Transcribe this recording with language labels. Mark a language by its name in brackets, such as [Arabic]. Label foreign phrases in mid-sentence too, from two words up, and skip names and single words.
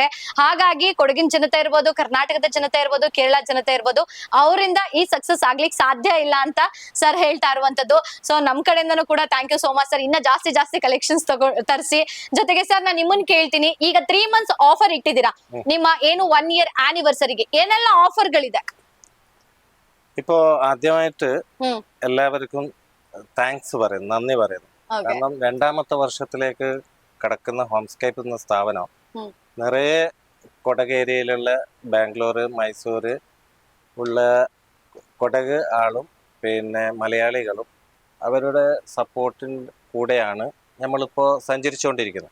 [Kannada] ಹಾಗಾಗಿ ಕೊಡಗಿನ ಜನತೆ ಇರ್ಬೋದು, ಕರ್ನಾಟಕದ ಜನತೆ ಇರ್ಬೋದು, ಕೇರಳ ಜನತೆ ಇರ್ಬೋದು, ಅವರಿಂದ ಈ ಸಕ್ಸಸ್ ಆಗ್ಲಿಕ್ಕೆ ಸಾಧ್ಯ ಇಲ್ಲ ಅಂತ ಸರ್ ಹೇಳ್ತಾ ಇರುವಂತದ್ದು. ಸೊ ನಮ್ ಕಡೆಯಿಂದನೂ ಕೂಡ [English] thank you so much [Kannada] ಸರ್. ಇನ್ನ ಜಾಸ್ತಿ ಕಲೆಕ್ಷನ್ಸ್ ತರಿಸಿ. ಜೊತೆಗೆ ಸರ್ ನಾನು ನಿಮ್ಮನ್ನ ಕೇಳ್ತೀನಿ, ಈಗ 3 [English] months offer [Kannada] ಇಟ್ಟಿದ್ದೀರಾ, ನಿಮ್ಮ ಏನು 1 [Malayalam] ഇയർ ആനിവേഴ്സറിക്ക് ഏനെല്ലാം ഓഫറുകളിದೆ? ഇപ്പോ ആദ്യമായിട്ട് എല്ലാവർക്കും താങ്ക്സ് പറയുന്നു, നന്ദി പറയുന്നു. കാരണം 2ാമത്തെ വർഷത്തിലേക്ക് കടക്കുന്ന ഹോംസ്കേപ്പ് എന്ന സ്ഥാപനം നിറയെ കൊടക് ഏരിയയിലുള്ള ബാംഗ്ലൂർ, മൈസൂർ ഉള്ള കൊടക് ആളും പിന്നെ മലയാളികളും അവരുടെ സപ്പോർട്ടിൻ്റെ കൂടെയാണ് നമ്മളിപ്പോൾ സഞ്ചരിച്ചുകൊണ്ടിരിക്കുന്നത്.